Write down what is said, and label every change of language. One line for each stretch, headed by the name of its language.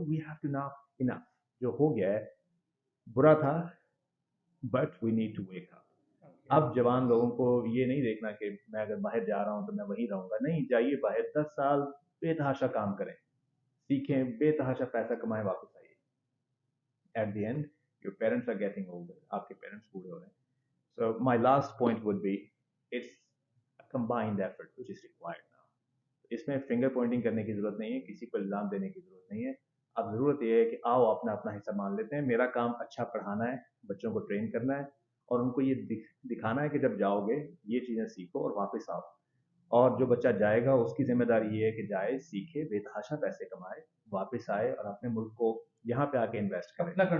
English: We have to now enough.
Urdu: جو ہو گیا ہے برا تھا,
English: But we need to wake up.
Urdu: اب جوان لوگوں کو یہ نہیں دیکھنا کہ میں اگر باہر جا رہا ہوں تو میں وہیں رہوں گا. نہیں, جائیے باہر, 10 سال بے تحاشا کام کریں, سیکھیں, بے تحاشا پیسہ کمائیں, واپس آئیے.
English: at the end your parents are getting older,
Urdu: آپ کے پیرنٹس بوڑھے ہو رہے ہیں.
English: So my last point would be it's a combined effort which is required now.
Urdu: اس میں فنگر پوائنٹنگ کرنے کی ضرورت نہیں ہے, کسی کو الزام دینے کی ضرورت نہیں ہے. اب ضرورت یہ ہے کہ آؤ اپنا اپنا حصہ مان لیتے ہیں. میرا کام اچھا پڑھانا ہے, بچوں کو ٹرین کرنا ہے اور ان کو یہ دکھانا ہے کہ جب جاؤ گے یہ چیزیں سیکھو اور واپس آؤ. اور جو بچہ جائے گا اس کی ذمہ داری یہ ہے کہ جائے, سیکھے, بے تحاشا پیسے کمائے, واپس آئے اور اپنے ملک کو یہاں پہ آ کے انویسٹ کریں.